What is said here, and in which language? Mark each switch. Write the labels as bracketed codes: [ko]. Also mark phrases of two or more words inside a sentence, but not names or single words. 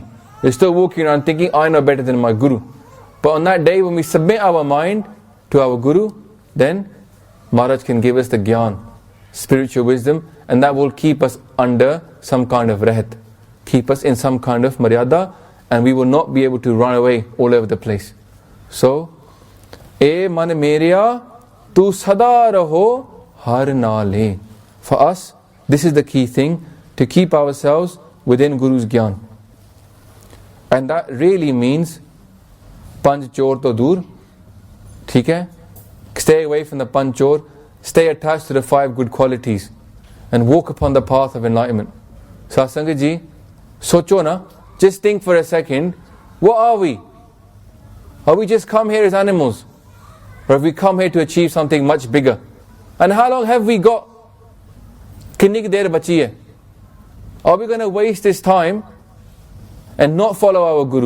[en] We're still walking around thinking, I know better than my Guru. But on that day, when we submit our mind to our Guru, then Maharaj can give us the Gyan, spiritual wisdom, and that will keep us under some kind of rehat, keep us in some kind of maryada, and we will not be able to run away all over the place. So, [pa] E man merya, tu sada raho har naale. [en] For us, this is the key thing, to keep ourselves within Guru's Gyan. And that really means [pa] Panch Chor to dur, theek hai? [en] Stay away from the panchor. Stay attached to the 5 good qualities and walk upon the path of enlightenment. [pa] Satsangat ji, socho na, [en] just think for a second, what are we? Are we just come here as animals? Or have we come here to achieve something much bigger? And how long have we got? [pa] Kinni ki der bachi hai? [en] Are we going to waste this time and not follow our Guru?